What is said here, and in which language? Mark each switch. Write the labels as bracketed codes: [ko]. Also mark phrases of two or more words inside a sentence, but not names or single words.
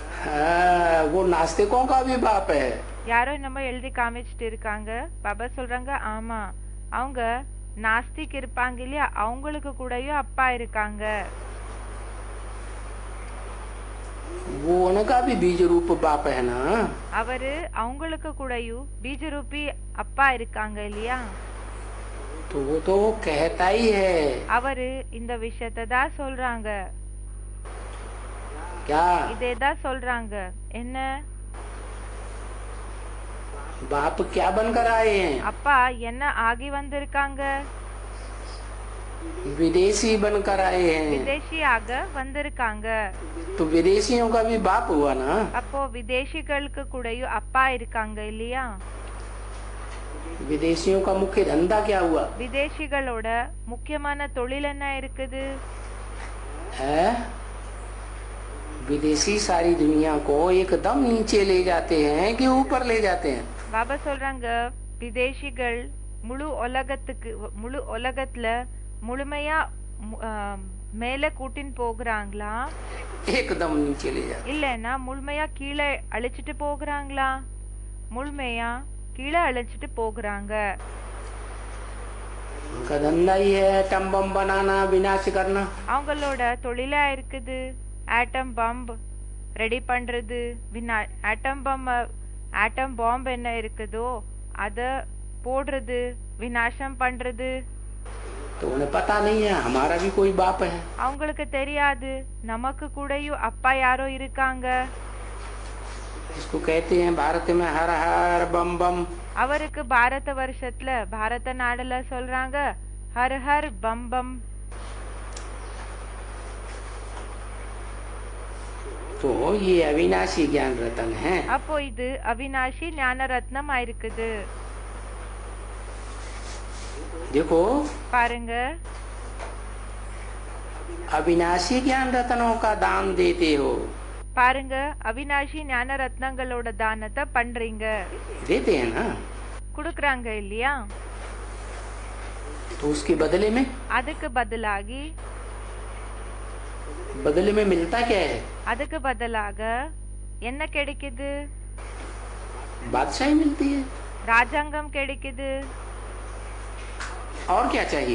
[hi] वो नास्तिकों का भी बाप है। [ta] யாரோ நம்ம எழுதி காமிச்சிட்டு இருக்காங்க. பாபா சொல்றாங்க ஆமா, அவங்க நாஸ்திக் இருப்பாங்க இல்லையா, அவங்களுக்கு கூடயும் அப்பா இருக்காங்க. [hi] वो उनका भी बीज रूप बाप है ना। [ta] அவரு அவங்களுக்கு கூடயும் பீஜரூபி அப்பா இருக்காங்க இல்லையா. [hi] तो वो तो कहता ही है। [ta] அவரு இந்த விஷயத்தை தான் சொல்றாங்க. [hi] क्या? [ta] இதே தான் சொல்றாங்க. என்ன? [hi] बाप क्या बनकर आए हैं? [ta] அப்பா என்ன ஆகி வந்திருக்காங்க? [hi] विदेशी बनकर आए हैं। [ta] விதேசியாக வந்திருக்காங்க. [hi] तो विदेशियों का भी बाप हुआ ना। [ta] அப்போ விதேசிகளுக்கு கூடயும் அப்பா இருக்காங்க இல்லையா. [hi] विदेशियों का मुख्य धंधा क्या हुआ? [ta] விதேசிகளோட முக்கியமான தொழில் என்ன இருக்குது? [hi] है विदेशी सारी दुनिया को एकदम नीचे ले जाते हैं कि ऊपर ले जाते हैं? [ta] பாபா சொல்றாங்க விதேசிகள் முழு உலகத்துல முழுமையா மேல கூட்டின்னு போகிறாங்களா, [hi] एकदम नीचे ले जाते [ta] இல்லன்னா முழுமையா கீழே அழிச்சிட்டு போகிறாங்களா? முழுமையா கீழே அழிச்சிட்டு போகிறாங்க. [hi] उनका धंधा ही है [en] atom bomb [hi] बनाना, विनाश करना। [ta] அவங்களோட தொழிலா இருக்குது [en] atom bomb [ta] ரெடி பண்றது. [en] atom bomb [ta] என்ன இருக்குதோ அத போடுறது, விநாசம் பண்றது. [hi] तो उन्हें पता नहीं है हमारा भी कोई बाप है। [ta] அவங்களுக்கு தெரியாது நமக்கு கூடயும் அப்பா யாரோ இருக்காங்க. [hi] इसको कहते हैं भारत में हर हर बम बम। [ta] அவருக்கு பாரத வருஷத்துல பாரத நாடுல சொல்றாங்க [hi] हर हर बम बम. तो ये अविनाशी ज्ञान रतन है। [ta] அப்போ இது அவினாஷி ஞான ரத்னம் ஆயிருக்குது. [hi] देखो [ta] பாருங்க, [hi] अविनाशी ज्ञान रत्नों का दान देते हो। [ta] பாருங்க அவினாஷி ஞான ரத்னங்களோட தானத்தை பண்றீங்க. [hi] देते हैं ना। [ta] குடுக்கறாங்க இல்லையா. [hi] तो उसके बदले में [ta] அதுக்கு [hi] बदले में मिलता क्या है? [ta] அதுக்கு பதிலாக என்ன கிடைக்குது? [hi] बादशाही मिलती है। [ta] ராஜாங்கம் கிடைக்குது. [hi] और क्या चाहिए?